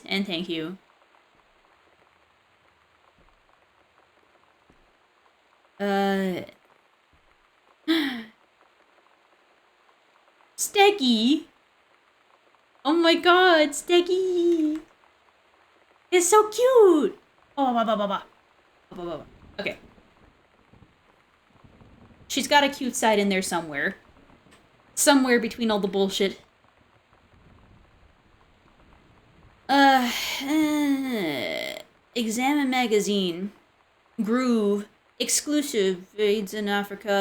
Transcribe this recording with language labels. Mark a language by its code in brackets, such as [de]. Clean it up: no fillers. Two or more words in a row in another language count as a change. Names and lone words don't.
[en] And thank you. Steggy! Oh my god, Steggy! It's so cute! Oh, ba ba ba ba. Ba, ba, ba. Okay. She's got a cute side in there somewhere. Somewhere between all the bullshit. Examine magazine. Groove. Exclusive. AIDS in Africa.